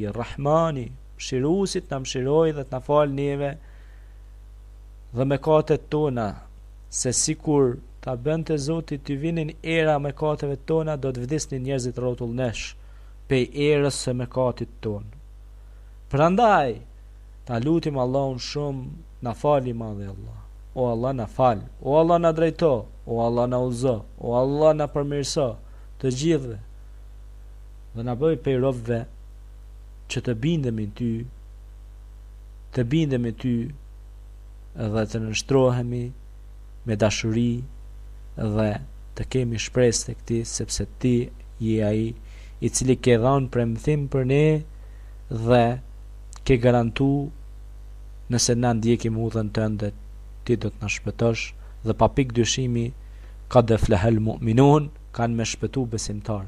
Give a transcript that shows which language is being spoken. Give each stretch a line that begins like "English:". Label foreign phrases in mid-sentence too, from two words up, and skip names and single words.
Albanian: Rahmani, mëshiruesit na mëshiroj dhe të na fal neve dhe mëkatet tona, se sikur ta bënte Zoti të vinin era mëkateve tona, do të vdesnin njerëzit rrotullnesh pe erës së mëkatit ton. Prandaj ta lutim Allahun shumë, na fali madhe Allah. O Allah na fal, o Allah na drejto, o Allah na uzo, o Allah na përmirëso të gjithëve. Dhe na bëj prej robëve që të bindemi në ty, të bindemi ty dhe të nështrohemi me dashuri dhe të kemi shpresë tek ti, sepse ti je ai i cili ke dhënë premtim për ne dhe ke garantu nëse na ndjekim udhën tënde, ti do të na shpëtosh dhe pa pikë dyshimi ka dhe
Arabic: أفلح المؤمنون,
Albanian: kanë me shpëtu besimtarët.